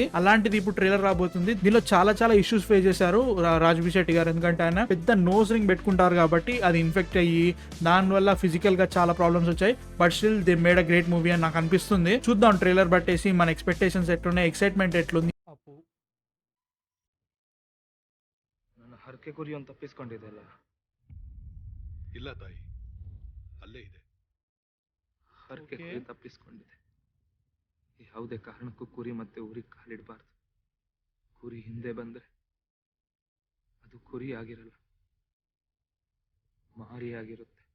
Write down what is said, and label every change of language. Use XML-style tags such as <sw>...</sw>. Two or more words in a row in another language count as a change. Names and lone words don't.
<te>అలాంటిది ఇప్పుడు ట్రైలర్ రాబోతుంది. దీనిలో చాలా చాలా</te> <en>issues face</en> <te>చేశారు రాజ్బీ శెట్టి గారు. ఎందుకంటే ఆయన పెద్ద</te> <en>nose ring</en> <te>పెట్టుకుంటారు కాబట్టి అది ఇన్ఫెక్ట్ అయ్యి దాని వల్ల ఫిజికల్ గా చాలా ప్రాబ్లమ్స్ వచ్చాయి.</te> <en>but still they made a great movie</en> <te>అని నాకు అనిపిస్తుంది. చూద్దాం ట్రైలర్ బట్టేసి మన ఎక్స్పెక్టేషన్స్ ఎట్లున్నాయి, ఎక్సైట్మెంట్ ఎట్లుంది.</te> <kn>ನನ್ನ ಹರಕೆ ಗುರಿಯನ್ನು ತಪ್ಪಿಸ್ಕೊಂಡಿದ್ದೆಲ್ಲ ಇಲ್ಲ ತಾಯಿ, ಅಲ್ಲೇ ಇದೆ. ಹರಕೆ ಗುರಿ ತಪ್ಪಿಸ್ಕೊಂಡಿದೆ. ಯಾವುದೇ ಕಾರಣಕ್ಕೂ ಕುರಿ ಮತ್ತೆ ಊರಿಗೆ ಕಾಲಿಡಬಾರ್ದು. ಕುರಿ ಹಿಂದೆ ಬಂದ್ರೆ ಅದು ಕುರಿ ಆಗಿರಲ್ಲ, ಮಾರಿ ಆಗಿರುತ್ತೆ.</kn>